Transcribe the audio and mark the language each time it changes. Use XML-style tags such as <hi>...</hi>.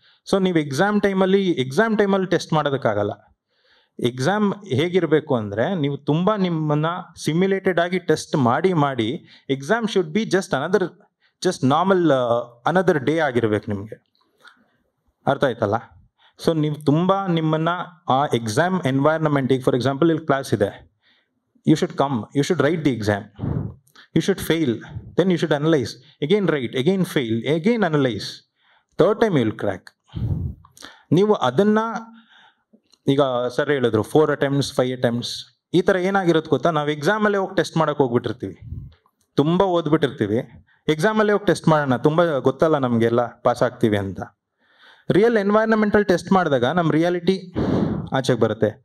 <kn>So ನೀವು exam ಟೈಮಲ್ಲಿ test ಮಾಡೋದಕ್ಕಾಗಲ್ಲ. Exam ಹೇಗಿರಬೇಕು ಅಂದರೆ, ನೀವು ತುಂಬ ನಿಮ್ಮನ್ನು ಸಿಮ್ಯುಲೇಟೆಡ್ ಆಗಿ ಟೆಸ್ಟ್ ಮಾಡಿ</kn> <en>exam should be just normal another day</en> <kn>ಆಗಿರ್ಬೇಕು ನಿಮಗೆ. ಅರ್ಥ ಆಯ್ತಲ್ಲ? ಸೊ ನೀವು ತುಂಬ ನಿಮ್ಮನ್ನು ಆ ಎಕ್ಸಾಮ್ ಎನ್ವೈರ್ನಮೆಂಟಿಗೆ,</kn> <en>for example</en> <kn>ಇಲ್ಲಿ ಕ್ಲಾಸ್ ಇದೆ,</kn> <en>You should write the exam, you should fail, then you should analyze, again write, again fail, again analyze, third time you will crack.</en> <kn>ನೀವು ಅದನ್ನು ಈಗ ಸರ್ ಹೇಳಿದ್ರು 4 attempts 5 attempts, ಈ ಥರ ಏನಾಗಿರುತ್ತೆ ಗೊತ್ತಾ, ನಾವು ಎಕ್ಸಾಮಲ್ಲೇ ಹೋಗಿ ಟೆಸ್ಟ್ ಮಾಡೋಕೆ ಹೋಗ್ಬಿಟ್ಟಿರ್ತೀವಿ, ತುಂಬ ಓದ್ಬಿಟ್ಟಿರ್ತೀವಿ, ಎಕ್ಸಾಮಲ್ಲೇ ಹೋಗಿ ಟೆಸ್ಟ್ ಮಾಡೋಣ, ತುಂಬ ಗೊತ್ತಲ್ಲ ನಮಗೆಲ್ಲ ಪಾಸ್ ಆಗ್ತೀವಿ ಅಂತ. ರಿಯಲ್ ಎನ್ವೈರ್ನಮೆಂಟಲ್ ಟೆಸ್ಟ್ ಮಾಡಿದಾಗ ನಮ್ಮ ರಿಯಾಲಿಟಿ ಆಚೆಗೆ ಬರುತ್ತೆ.</kn>